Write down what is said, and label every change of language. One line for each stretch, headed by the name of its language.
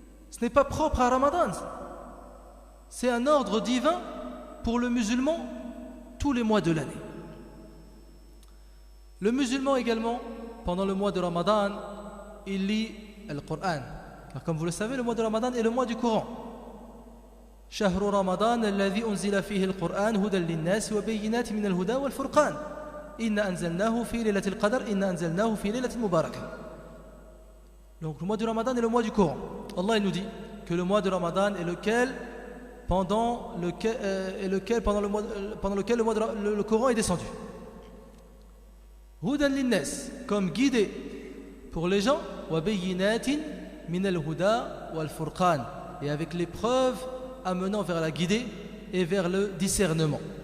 French: Ce n'est pas propre à Ramadan. C'est un ordre divin pour le musulman tous les mois de l'année. Le musulman également, pendant le mois de Ramadan, il lit al-Qur'an. Car comme vous le savez, le mois de Ramadan est le mois du Coran.
Arabic: شهر رمضان الذي أنزل فيه القرآن هدى للناس وبينات من الهدى والفرقان إنا أنزلناه في ليلة القدر إنا أنزلناه في ليلة مباركة.
French: Donc le mois du Ramadan est le mois du Coran. Allah il nous dit que le mois de Ramadan est pendant lequel le Coran est descendu.
Arabic: Hudan linnas,
French: comme guidé pour les gens,
Arabic: wa bayyinatin min al-huda wal furqan,
French: et avec les preuves amenant vers la guidée et vers le discernement.